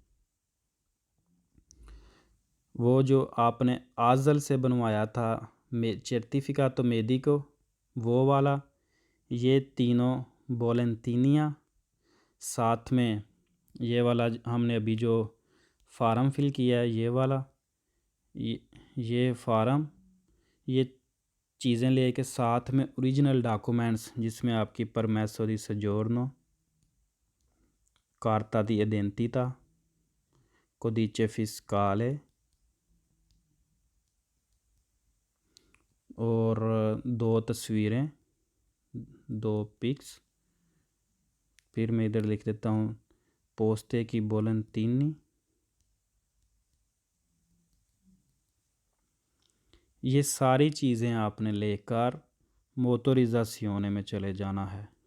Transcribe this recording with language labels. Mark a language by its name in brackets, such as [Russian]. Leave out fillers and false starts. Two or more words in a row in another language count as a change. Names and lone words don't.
[Urdu] وہ جو آپ نے آزل سے بنوایا تھا [Italian] certificato medico, [Urdu] وہ والا، یہ تینوں بولینتینیاں، ساتھ میں یہ والا ہم نے ابھی جو فارم فل کیا ہے یہ والا، یہ فارم، یہ چیزیں لے کے ساتھ میں اوریجنل ڈاکیومنٹس جس میں آپ کی [Italian] permesso di soggiorno, carta d'identità, codice fiscale [Urdu] اور 2 تصویریں، 2 پکس پھر میں ادھر لکھ دیتا ہوں پوسٹے کی بولینتینی. یہ ساری چیزیں آپ نے لے کر موٹوریزاسیونے میں چلے جانا ہے.